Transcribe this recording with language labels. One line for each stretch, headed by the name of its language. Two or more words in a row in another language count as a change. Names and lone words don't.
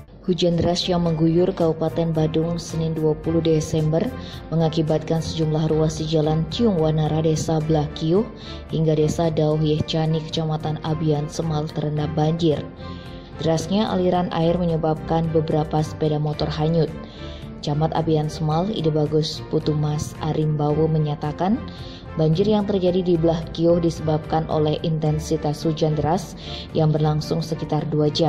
Indonesian: Hujan deras yang mengguyur Kabupaten Badung Senin 20 Desember mengakibatkan sejumlah ruas di Jalan Ciung Wanara, Desa Blakio hingga Desa Dauh Yehcani, Kecamatan Abian Semal terendam banjir. Derasnya aliran air menyebabkan beberapa sepeda motor hanyut. Camat Abian Semal, Ide Bagus Putumas Arimbawo menyatakan, banjir yang terjadi di Blakio disebabkan oleh intensitas hujan deras yang berlangsung sekitar 2 jam.